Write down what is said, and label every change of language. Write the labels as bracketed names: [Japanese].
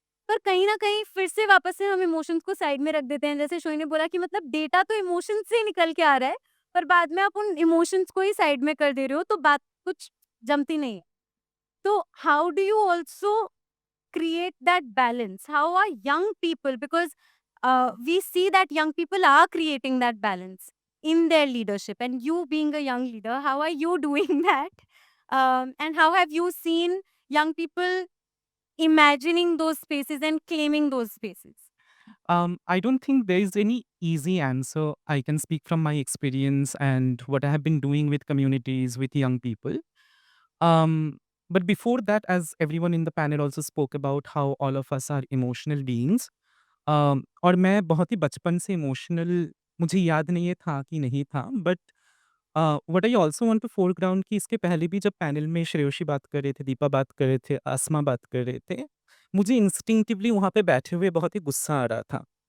[Hindi] पर कहीं न कहीं फिर से वापस से हम इमोशंस को साइड में रख देते हैं। जैसे शोई ने बोला कि मतलब डेटा तो इमोशंस से ही निकल के आ रहा है, पर बाद में आप उन इमोशंस को ही साइड में कर दे रहे हो, तो बात कुछ जमती नहीं है। [English] तो how do you also create that balance? How are young people, because we see that young people are creating that balance in their leadership, and you being a young leader, how are you doing that? And how have you seen young people imagining those spaces and claiming those spaces? I don't think there is any easy answer. I can speak from my experience and what I have been doing with communities, with young people. Um, but before that, as everyone in the panel also spoke about how all of us are emotional beings, [Hindi] और मैं बहुत ही बचपन से emotional मुझे याद नहीं है था कि नहीं था [English] but what I also want to foreground [Hindi] कि इसके पहले भी जब पैनल में श्रेयोशी बात कर रहे थे, दीपा बात कर रहे थे, आसमा बात कर रहे थे, मुझे इंस्टिंक्टिवली वहाँ पे बैठे हुए बहुत ही गुस्सा आ रहा था।